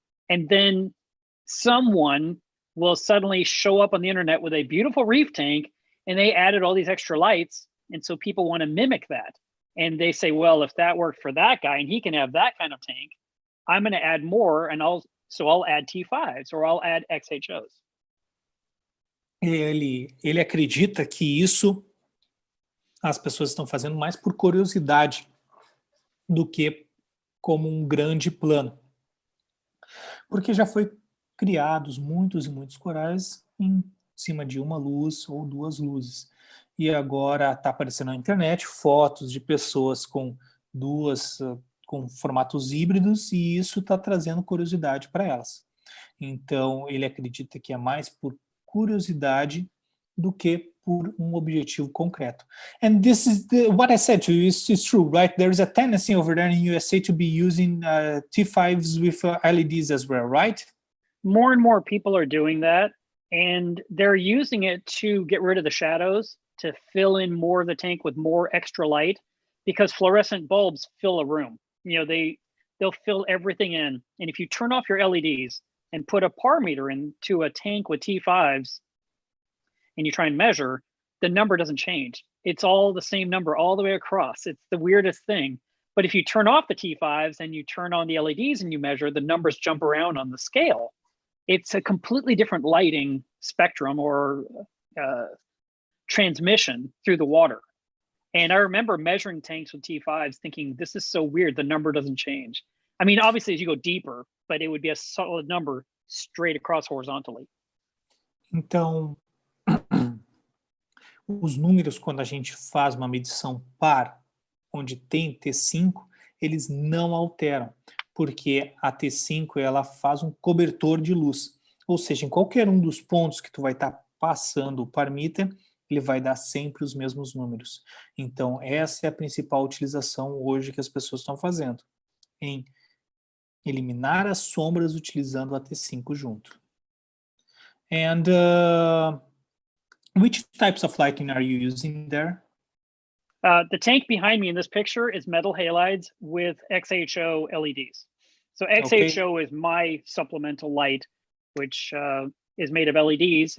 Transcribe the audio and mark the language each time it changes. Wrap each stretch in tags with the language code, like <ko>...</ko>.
<en>And then someone will suddenly show up on the internet with a beautiful reef tank and they added all these extra lights. And so people want to mimic that. And they say, well, if that worked for that guy and he can have that kind of tank, I'm going to add more and I'll add T5s or I'll add XHOs.</en> <pt>Ele acredita que isso as pessoas estão fazendo mais por curiosidade do que como um grande plano. Porque já foi criados muitos e muitos corais em cima de uma luz ou duas luzes. E agora está aparecendo na internet fotos de pessoas com com formatos híbridos e isso está trazendo curiosidade para elas. Então, ele acredita que é mais por curiosidade do que por um objetivo concreto.</pt> <en>And this is what I said to you is true, right? There is a tendency over there in USA to be using T5s with LEDs as well, right? More and more people are doing that, and they're using it to get rid of the shadows, to fill in more of the tank with more extra light, because fluorescent bulbs fill a room. You know, they'll fill everything in. And if you turn off your LEDs and put a par meter into a tank with T5s and you try and measure, the number doesn't change. It's all the same number all the way across. It's the weirdest thing. But if you turn off the T5s and you turn on the LEDs and you measure, the numbers jump around on the scale. It's a completely different lighting spectrum or transmission through the water. And I remember measuring tanks with T5s thinking, this is so weird, the number doesn't change. I mean, obviously as you go deeper, but it would be a solid number straight across horizontally.</en> <pt>Então, os números, quando a gente faz uma medição par, onde tem T5, eles não alteram, porque a T5 ela faz um cobertor de luz. Ou seja, em qualquer um dos pontos que tu vai estar passando o par meter, ele vai dar sempre os mesmos números. Então, essa é a principal utilização hoje que as pessoas estão fazendo, em eliminar as sombras utilizando a T5 junto.</pt> <en>And which types of lighting are you using there? The tank behind me in this picture is metal halides with XHO LEDs. So XHO is my supplemental light, which is made of LEDs.</en>